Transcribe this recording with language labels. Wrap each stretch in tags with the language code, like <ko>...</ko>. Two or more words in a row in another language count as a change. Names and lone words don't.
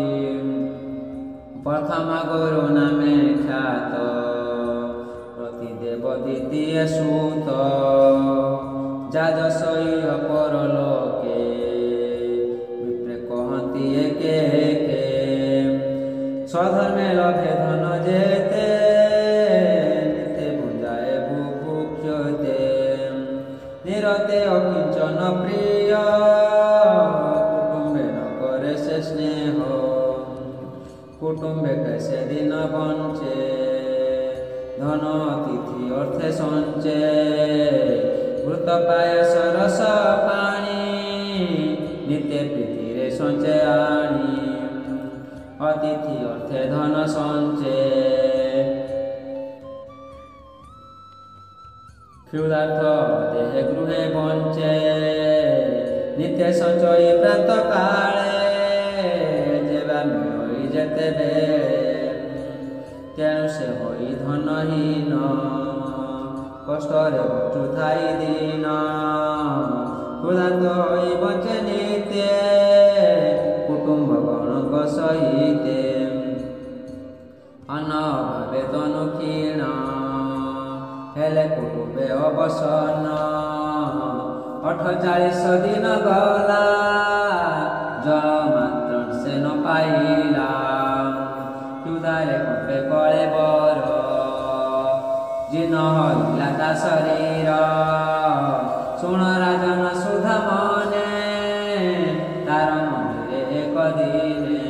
<or>ପ୍ରଥମ ଗୁରୁ ନାମେ ଖ୍ୟାତ ପ୍ରତିଦେବ ଦ୍ୱିତୀୟ ସୂତ। ଜାଜସହ୍ୟ ପରଲୋକେ ବିପ୍ରେ କହନ୍ତି ଏକେ ଏକେ। ସ୍ୱଧର୍ମେ ଲଭେ ଧନ ଯେତେ ନିତେ ଭୁଞ୍ଜାଏ ବୁଭୁକ୍ଷତେ। ନିରତେ ଅକିଞ୍ଚନ ପ୍ରିୟ କୁଟୁମ୍ବେ ନ କରେ ସେ ସ୍ନେହ। କୁଟୁମ୍ବେ କୈସେ ଦିନ ବଞ୍ଚେ ଧନ ଅତିଥି ଅର୍ଥେ ସଞ୍ଚେ। ଘୃତ ପାୟସ ରସ ପାଣି ନିତ୍ୟ ପ୍ରୀତିରେ ସଞ୍ଚେ ଆଣି। ଅତିଥି ଅର୍ଥେ ଧନ ସଞ୍ଚେ କ୍ଷୁଧାର୍ତ୍ତ ଦେହେ ଗୃହେ ବଞ୍ଚେ। ନିତ୍ୟ ସଞ୍ଚୟ ପ୍ରାତ କାଳେ ଯେବା ମିଳଇ ଯେତେ ବେଳେ। ତେଣୁ ସେ ହୋଇ ଧନହୀନ କଷ୍ଟରେ ବଞ୍ଚୁଥାଇ ଦିନ। କ୍ଷୁଧାର୍ତ୍ତ ହୋଇ ବଞ୍ଚେ ନିତ୍ୟ କୁଟୁମ୍ବ ଗଣକ ସହିତେ। ଅନ୍ନ ଅଭାବେ ତନୁ କ୍ଷୀଣ ହେଲେ କୁଟୁମ୍ବେ ଅବସନ୍ନ। 48 ଦିନ ଗଲା ଜଳ ମାତ୍ର ସେ ନ ପାଇଲା। କ୍ଷୁଧାରେ କପେ କଲେ ବର ଜୀର୍ଣ୍ଣ ହଇଲା ତା ଶରୀର। ଶୁଣ ରାଜନ ସୁଧା ମନେ ତାର ମନ୍ଦିରେ ଏକ ଦିନେ।</or>